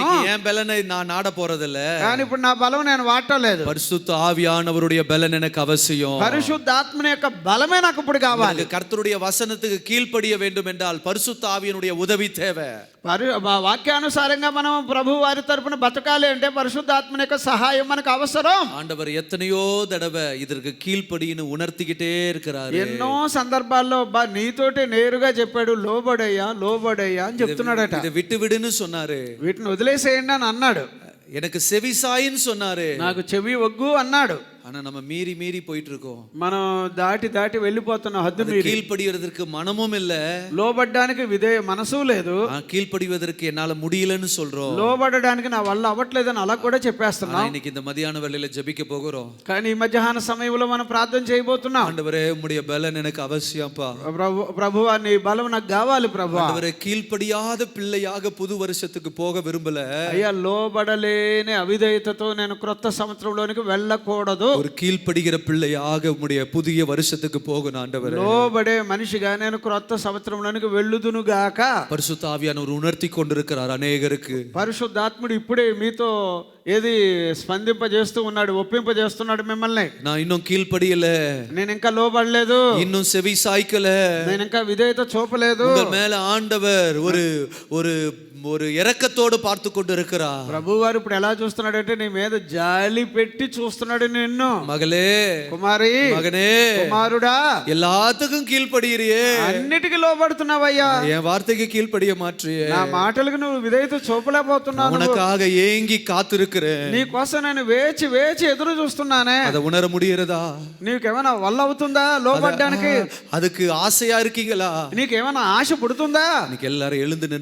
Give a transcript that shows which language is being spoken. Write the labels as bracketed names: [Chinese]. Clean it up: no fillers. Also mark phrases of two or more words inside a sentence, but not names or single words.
[Tamil] என் பலனை நான் நாட போறதில்ல, [Telugu] కానీ ఇప్పుడు నా బలం నేను వాడలేదు. [Tamil] பரிசுத்த ஆவியானவருடைய பலன் எனக்கு அவசியம். [Telugu] పరిశుద్ధాత్మని యొక్క బలమే నాకు ఇప్పుడు కావాలి. [Tamil] கர்த்தருடைய வசனத்துக்கு கீழ்ப்படிய வேண்டும் என்றால் பரிசுத்த ஆவியினுடைய உதவி தேவை. [Telugu] వాక్యానుసారంగా మనం ప్రభు వారి తరపున బతకాలి అంటే పరిశుద్ధాత్మని యొక్క సహాయం మనకు అవసరం. [Tamil] ஆண்டவர் எத்தனையோ தடவை இதற்கு கீழ்ப்படின்னு உணர்த்திக்கிட்டே இருக்கிறாரு. [Telugu] ఎన్నో సందర్భాల్లో నీతోటి నేరుగా చెప్పాడు, లోబడయ్యా లోబడయ్యా అని చెప్తున్నాడట. [Tamil] இதை விட்டு விடுன்னு சொன்னாரு, [Telugu] వీటిని వదిలేసేయండి అని అన్నాడు. [Tamil] எனக்கு செவிசாயின்னு சொன்னாரு, [Telugu] నాకు చెవి ఒగ్గు అన్నాడు. [Tamil] ஆனா நம்ம மீறி மீறி போயிட்டு இருக்கோம். [Telugu] మనం దాటి దాటి వెళ్ళిపోతున్న హద్దు మీరి. [Tamil] கீழ்ப்படிவதற்கு மனமும் இல்ல, [Telugu] లోబడ్డానికి మనసు లేదు. [Tamil] கீழ்ப்படிவதற்கு என்னால முடியலன்னு சொல்றோம். [Telugu] లోబడడానికి నా వల్ల అవ్వట్లేదని అలా కూడా చెప్పేస్తున్నాం. [Tamil] இன்னைக்கு இந்த [Telugu] మధ్యాహ్న వేళలో [Tamil] ஜெபிக்க போகிறோம். [Telugu] కానీ ఈ మధ్యాహ్న సమయంలో మనం ప్రార్థన చేయబోతున్నాం. [Tamil] ஆண்டவரே உம்முடைய பலன் எனக்கு அவசியம்ப்பா. [Telugu] ప్రభువా నీ బలం నాకు కావాలి ప్రభువా. [Tamil] ஆண்டவரே கீழ்ப்படியாத பிள்ளையாக புது வருஷத்துக்கு போக விரும்பல. [Telugu] అయ్యా లోబడలేని అవిధేయతతో నేను క్రొత్త సంవత్సరంలోనికి వెళ్ళకూడదు. [Tamil] ஒரு கீழ்ப்படுகிற பிள்ளையாக உம்முடைய புதிய வருஷத்துக்கு போகணும் ஆண்டவரே. [Telugu] లోబడే మనిషిగా నేను క్రొత్త సంవత్సరంలోనికి వెళ్ళుదును గాక. [Tamil] பரிசுத்த ஆவியானவர் உணர்த்தி கொண்டிருக்கிறார் அநேகருக்கு. [Telugu] పరిశుద్ధాత్ముడు ఇప్పుడే మీతో ఏది స్పందింపజేస్తూ ఉన్నాడు, ఒప్పింపజేస్తున్నాడు మిమ్మల్ని. [Tamil] நான் இன்னும் கீழ்ப்படியல, [Telugu] నేను ఇంకా లోబడలేదు, [Tamil] இன்னும் செவி சாய்க்கல, [Telugu] నేను ఇంకా విధేయత చూపలేదు. [Tamil] உங்கள் மேல ஆண்டவர் ஒரு ஒரு ஒரு இரக்கத்தோடு பார்த்து கொண்டு இருக்கிறார். [Telugu] ప్రభు వారు ఇప్పుడు ఎలా చూస్తున్నాడంటే నీ మీద జాలి పెట్టి చూస్తున్నాడు నిన్ను. [Tamil] மகளே, [Telugu] కుమారి, [Tamil] மகனே, [Telugu] కుమారుడా, [Tamil] எல்லாத்துக்கும் கீழ்ப்படியிறியே, [Telugu] అన్నిటికీ లోబడుతున్నావయ్యా, [Tamil] என் வார்த்தைக்கு கீழ்ப்படிய மாற்றியே, [Telugu] నా మాటలకు నువ్వు విధేయత చూపలేకపోతున్నావు. [Tamil] உனக்காக ஏங்கி காத்திருக்கிறேன். [Telugu] నీ కోసం నేను వేచి వేచి ఎదురు చూస్తున్నానే. [Tamil] அதை உணர முடியறதா? [Telugu] నీకేమైనా వల్ల అవుతుందా లోబడ్డానికి? [Tamil] அதுக்கு ஆசையா இருக்கீங்களா? [Telugu] నీకేమైనా ఆశ పుడుతుందా? [Tamil] இன்னைக்கு எல்லாரும் எழுந்து நின்று